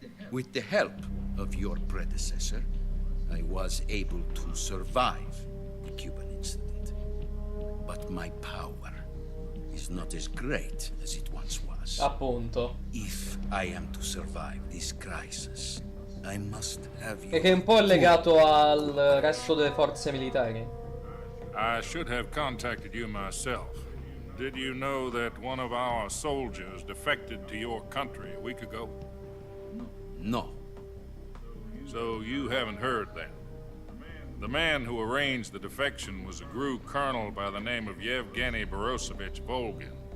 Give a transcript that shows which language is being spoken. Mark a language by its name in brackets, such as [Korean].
[English] With the help of your predecessor, I was able to survive the Cuban incident. But my power is not as great as it once was. [Italian] Appunto. [English] If I am to survive this crisis, I must have you. [Italian] E che un po' è legato al resto delle forze militari. [English] I should have contacted you myself. Did you know that one of our soldiers defected to your country a week ago? No. So you haven't heard then. The man who arranged the defection was a GRU colonel by the name of Yevgeny Borosovich Volgin.